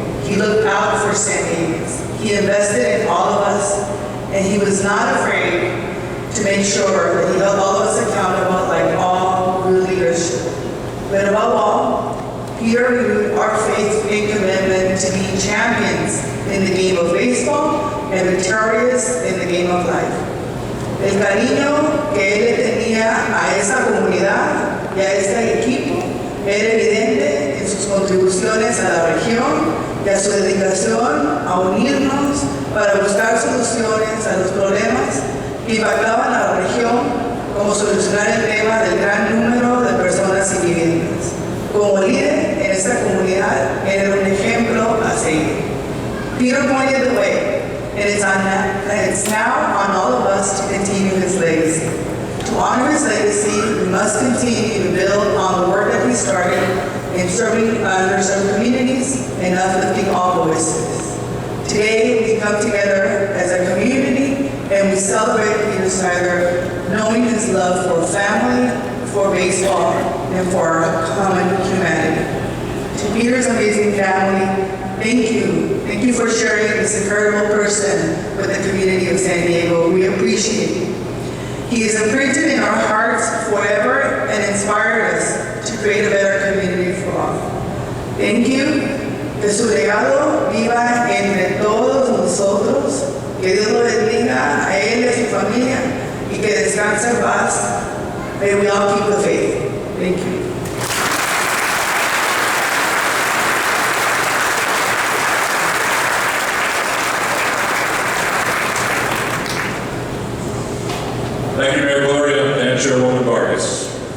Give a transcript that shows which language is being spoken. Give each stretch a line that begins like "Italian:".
English: He looked out for San Diegans. He invested in all of us, and he was not afraid to make sure that he held all of us accountable like all good leaders should. But above all, Peter renewed our faith and commitment to be champions in the game of baseball and victorious in the game of life.
Spanish: El cariño que él le tenía a esa comunidad y a este equipo era evidente en sus contribuciones a la región y a su dedicación a unirnos para buscar soluciones a los problemas que impactaban a la región, como solucionar el tema del gran número de personas sin viviendas. Como líder en esta comunidad, era un ejemplo a seguir.
English: Peter pointed the way, and it's now on all of us to continue his legacy. To honor his legacy, we must continue to build on the work that he started in serving underserved communities and uplifting all voices. Today, we come together as a community and we celebrate Peter Siedler, knowing his love for family, for baseball, and for our common humanity. To Peter's amazing family, thank you. Thank you for sharing this incredible person with the community of San Diego. We appreciate it. He is imprinted in our hearts forever and inspired us to create a better community for all. Thank you.
Spanish: Que su legado viva entre todos nosotros. Que Dios lo bendiga a él y a su familia y que descanse en paz.
English: May we all keep the faith. Thank you. Thank you, Mayor Gloria and Chairwoman Vargas.